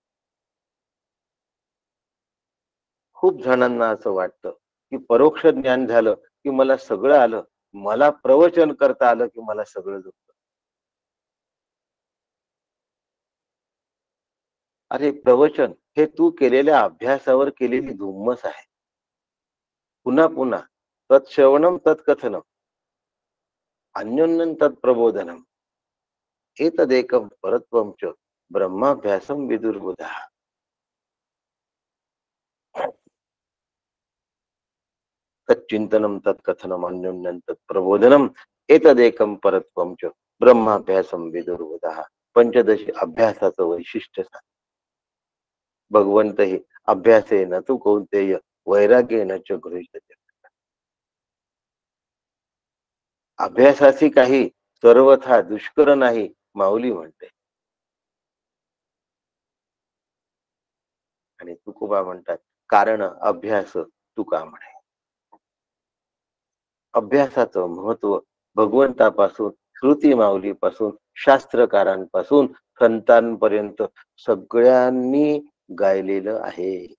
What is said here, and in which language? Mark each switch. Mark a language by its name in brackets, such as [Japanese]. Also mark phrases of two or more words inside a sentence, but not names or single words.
[Marathi] खूप जणांना असं वाटतं की परोक्ष ज्ञान झालं की मला सगळं आलं, मला प्रवचन करता आलं की मला सगळं जमतं. अरे प्रवचन हे तू केलेल्या अभ्यासावर केलेली धुम्मस आहे. [Sanskrit] पुन्हा पुन्हा तत्श्रवणम तत्कथनम अन्योन्यं तत्प्रबोधनम एतदेकं परत्वं च ब्रह्माभ्यासम विदुर्बुधः. तच्चिंतनम तत्कथनम अन्योन्यं तत्प्रबोधनम एतदेकं परत्वं च ब्रह्माभ्यासम विदुर्बुधः. [Marathi] पंचदशी अभ्यासाचं वैशिष्ट्य सांग. भगवंत हे [Sanskrit] अभ्यासे न तू कौंतेय वैराग्येन च गृह्यते. [Marathi] अभ्यासाची काही सर्वथा दुष्कर नाही, माऊली म्हणते. आणि तुकोबा म्हणतात कारण अभ्यास तुका म्हणे. अभ्यासाचं महत्व भगवंतापासून, श्रुती माऊलीपासून, शास्त्रकारांपासून संतांपर्यंत सगळ्यांनी गायलेलं आहे.